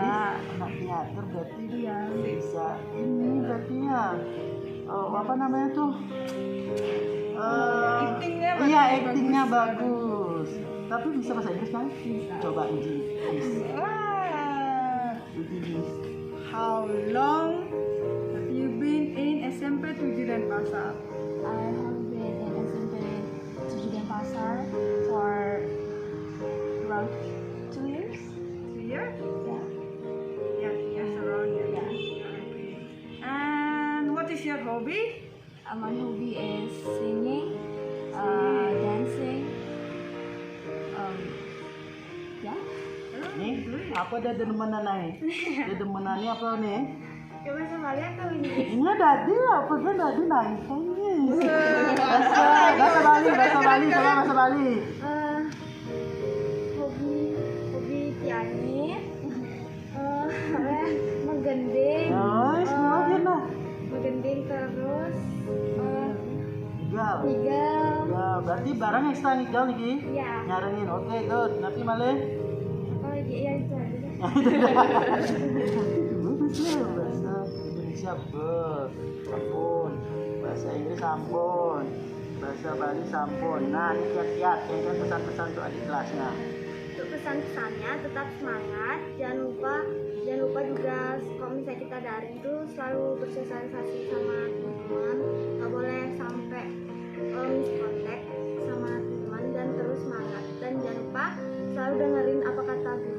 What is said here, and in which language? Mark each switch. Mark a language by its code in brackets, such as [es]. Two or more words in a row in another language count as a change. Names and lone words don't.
[id] Anak teater berarti Iya. bisa ini berarti ya. Apa namanya tuh? Actingnya Iya, actingnya bagus. Tapi bisa bahasa Inggris kan? Bisa. Coba uji. Uji. [en] How long have you been in SMP 7 Denpasar? I have been in SMP 7 Denpasar for around 2 years. 2 years? Yeah. Yeah, yes, around yeah. Yeah. Okay. And what is your hobby? My hobby is singing, dancing. Yeah. [id] Nih, apa ada demenan nih? Ada demenannya apa nih? Coba sama lihat tahu ini. Ini [ban] dadi apa [id] kan dadi nangis nangis. Bahasa Bali, coba bahasa Bali. Hobi pianis. Menggending. Semua gini. Menggending terus. Gal. Tigal. Ya, berarti barang ekstra gal nih. Iya. Nyarengin. Oke, good. Nanti malih. Oh iya itu aja deh. Bahasa Indonesia ampun, bahasa Inggris ampun, bahasa Bali sampun. Nah ini kiat-kiat yang kan pesan-pesan untuk adik kelasnya. Untuk pesan-pesannya tetap semangat, jangan lupa juga kalau misalnya kita daring tuh selalu bersosialisasi sama teman-teman, nggak boleh sampai miskontak sama teman dan terus semangat, dan jangan lupa selalu dengerin apa kata guru.